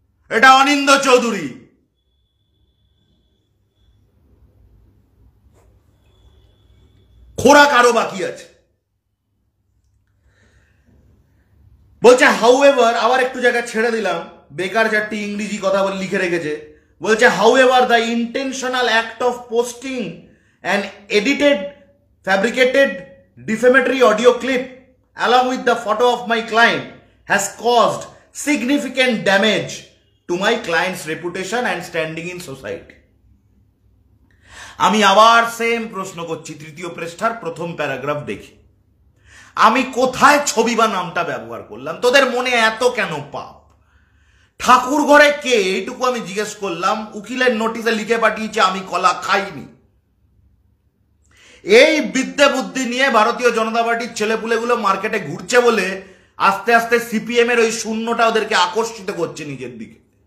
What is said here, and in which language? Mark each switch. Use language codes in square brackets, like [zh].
[bn] এটা অনিন্দ চৌধুরী। খোরাক আরো বাকি আছে। বলছে হাউএভার, আবার একটু জায়গা ছেড়ে দিলাম, বেকার চারটি ইংরেজি কথা বলে লিখে রেখেছে। বলছে [en] However the intentional act of posting an edited fabricated defamatory audio clip along with the photo of my client has caused significant damage to my client's reputation and standing in society. [bn] আমি আবার same প্রশ্ন করছি, তৃতীয় পৃষ্ঠার প্রথম paragraph দেখি আমি কোথায় ছবি বা নামটা ব্যবহার করলাম? তোদের মনে এত কেন পাপ? ঠাকুর ঘরে কে, এইটুকু আমি জিজ্ঞেস করলাম। উকিলের নোটিশে লিখে পাঠিয়েছে আমি কলা খাইনি। এই বিদ্যে বুদ্ধি নিয়ে ভারতীয় জনতা পার্টির ছেলেপুলেগুলো মার্কেটে ঘুরছে বলে আস্তে আস্তে সিপিএম এর ওই শূন্যটা ওদেরকে আকর্ষিত করছে নিজের দিকে।